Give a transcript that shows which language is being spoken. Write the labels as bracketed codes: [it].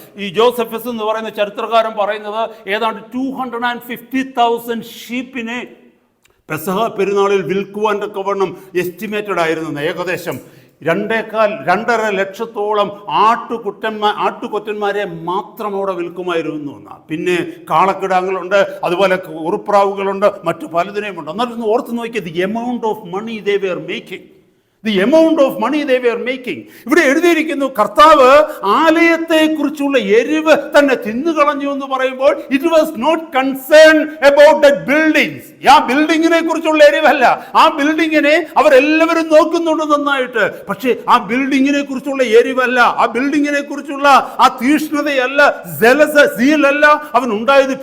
[ml] ഈ ജോസഫസ് എന്ന് പറയുന്ന ചരിത്രകാരൻ പറയുന്നത് ഏതാണ്ട് 250,000 ഷീപ്പിനെ പെസഹ പെരുന്നാളിൽ വിൽക്കുവാൻ തക്കവണ്ണം എസ്റ്റിമേറ്റഡ് ആയിരുന്നു. ഏകദേശം 2.5 ലക്ഷത്തോളം ആട്ടുകൊറ്റന്മാരെ മാത്രം അവിടെ വിൽക്കുമായിരുന്നു എന്നാണ്. പിന്നെ കാളക്കിടാങ്ങളുണ്ട്, അതുപോലെ ഉറുപ്രാവുകളുണ്ട്, മറ്റു പലതിനെയും ഉണ്ട്. എന്നാലും ഓർത്ത് നോക്കിയത് [en] The amount of money they were making. The amount of money they were making. [ml] ഇവിടെ എഴുതിയിരിക്കുന്നു, കർത്താവ് ആലയത്തെക്കുറിച്ചുള്ള എരിവ് തന്നെ തിന്നുകളഞ്ഞു എന്ന് പറയുമ്പോൾ [en] It was not concern about that buildings. [ml] ആ ബിൽഡിങ്ങിനെ കുറിച്ചുള്ള എരിവല്ല. ആ ബിൽഡിങ്ങിനെ അവരെല്ലാവരും നോക്കുന്നുണ്ട് നന്നായിട്ട്. പക്ഷേ ആ ബിൽഡിങ്ങിനെ കുറിച്ചുള്ള എരിവല്ല, ആ ബിൽഡിങ്ങിനെ കുറിച്ചുള്ള ആ തീഷ്ണതയല്ല, സീലല്ല അവൻ ഉണ്ടായത്.